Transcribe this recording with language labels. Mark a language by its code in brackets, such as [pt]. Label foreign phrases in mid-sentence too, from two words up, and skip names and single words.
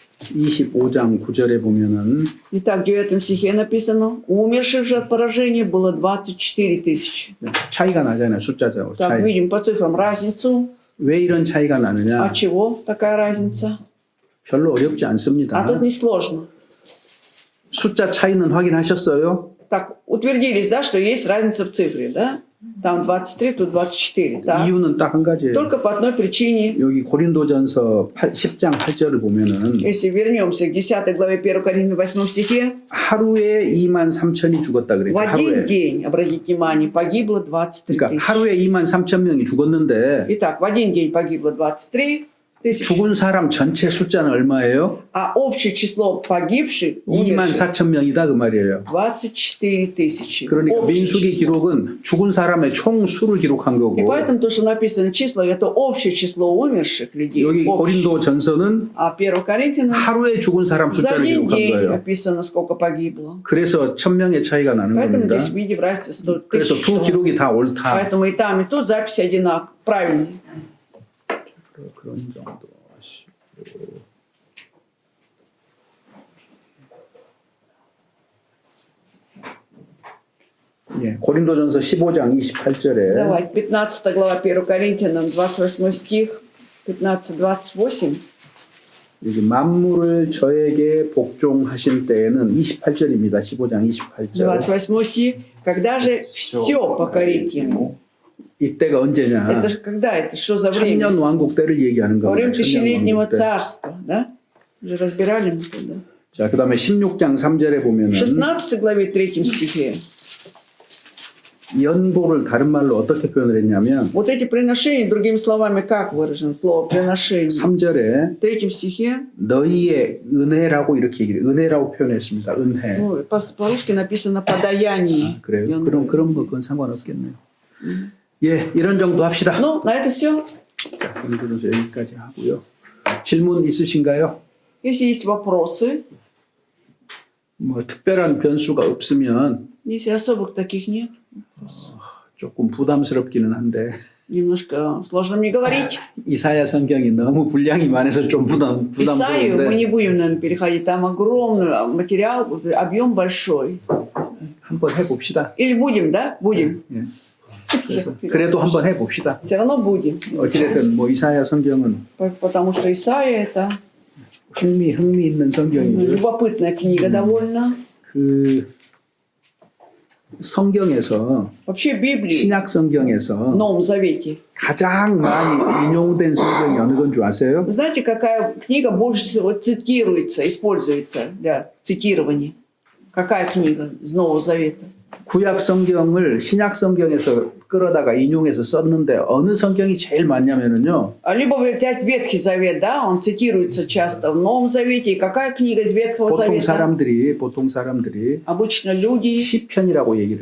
[ko] 25장 9절에 보면은 [ru] Итак, в 9 стихе написано, умерших же от поражения было 24 тысячи. [ko] 차이가 나잖아요. 숫자죠. [ru] Так, [ko] 차이. [ru] видим по цифрам разницу. [ko] 왜 이런 차이가 나느냐? [ru] От чего такая разница? [ko] 별로 어렵지 않습니다. [ru] А тут несложно. [ko] 숫자 차이는 확인하셨어요? [ru] Так, утвердились, да, что есть разница в цифре, да? Там 23, тут 24. Да? [ko] 이유는 딱 한 가지예요. [ru] Только по одной причине. [ko] 여기 고린도전서 10장 8절을 보면은 [ru] Если вернемся к 10 главе 1 Коринфянам 8 стихе, [ko] 하루에 2만 3천이 죽었다 [ru] в [ko] 그랬죠. [ru] один [ko] 하루에. [ru] день, обратите внимание, погибло 23 [ko] 그러니까 [ru] тысячи. [ko] 하루에 2만 3천 명이 죽었는데 [ru] Итак, в один день погибло 23 тысячи, [ko] 죽은 사람 전체 숫자는 얼마예요? [ru] а общее число погибших, [ko] 2만 [ru] умерших, [ko] 4천 명이다 그 말이에요. [ru] 24 тысячи. [ko] 그러니까 [ru] Общее [ko] 민수기 [ru] число. [ko] 기록은 죽은 사람의 총 수를 기록한 거고 [ru] И поэтому то, что написано число, это общее число умерших людей. [ko] 여기 [ru] общее. [ko] 고린도전서는 [ru] А 1 Коринфянам [ko] 하루에 죽은 사람 [ru] за [ko] 숫자를 [ru] один [ko] 기록한 [ru] день [ko] 거예요. [ru] написано, сколько погибло. [ko] 그래서 1,000명의 차이가 나는 [ru] Поэтому [ko] 겁니다. [ru] здесь видим разницу 100 [ko] 그래서 [ru] тысяч. [ko] 두 [ru] человек. [ko] 기록이 다 옳다. [ru] Поэтому и тут записи одинаковые, правильные. [ko] 그런 정도 하시고. 예, 고린도전서 15장 28절에 [ru] Давай, 15 глава 1 Коринфянам, 28 стих, 15-28. [ko] 여기 만물을 저에게 복종하신 때에는 28절입니다. 15장 28절. [ru] 28 стих. Когда же все покорит ему? [ko] 이때가 언제냐? [ru] Это же когда это? Что за время? [ko] 천년 왕국 때를 얘기하는 [ru] Во время [ko] 겁니다. 천년 [ru] тысячелетнего [ko] 왕국 때. [ru] царства, да? Уже разбирали мы тогда. [ko] 자, 그다음에 16장 3절에 보면은 [ru] В 16 главе 3 стихе [ko] 연보를 다른 말로 어떻게 표현을 했냐면 [ru] вот эти приношения, другими словами, как выражено слово приношение? [ko] 3절에 [ru] В 3 стихе, [ko] 너희의 은혜라고 이렇게 얘기를 은혜라고 표현했습니다. 은혜. [ru] ну, по-русски написано подаяние. [ko] 그래요. 그럼 뭐 그건 상관없겠네요. 예, 이런 정도 합시다. [ru] Ну, на это все. [ko] 자, 오늘은 여기까지 하고요. 질문 있으신가요? [ru] Если есть вопросы, [ko] 뭐 특별한 변수가 없으면 [ru] если особых таких нет, [ko] 조금 부담스럽기는 한데 [ru] немножко сложно мне говорить. [ko] 이사야 성경이 너무 분량이 많아서 좀 [ru] Исаию мы не [ko] 부담스러운데 [ru] будем, наверное, переходить. Там огромный материал, вот объем большой. [ko] 한번 해봅시다. [ru] Или будем, да? Будем. [ko] 예. 그래도 한번 해봅시다. [ru] Все равно будем. [ko] 어찌됐든 뭐 이사야 성경은 [ru] Потому что Исаия это [ko] 흥미 있는 성경이고요. [ru] любопытная книга довольно. [ko] 그 성경에서 [ru] Вообще Библии [ko] 신약 [ru] в [ko] 성경에서 [ru] Новом Завете. [ko] 가장 많이 인용된 성경이 어느 건 줄 아세요? [ru] Вы знаете, какая книга больше всего цитируется, используется для цитирования? Какая книга из Нового Завета? [ko] 구약 성경을 신약 성경에서 끌어다가 인용해서 썼는데 어느 성경이 제일 많냐면은요. [ru] Либо взять Ветхий Завет, да, он цитируется часто в Новом Завете. И какая книга из Ветхого Завета? [ko] 보통 사람들이 [ru] Обычно люди [ko] 시편이라고 얘기를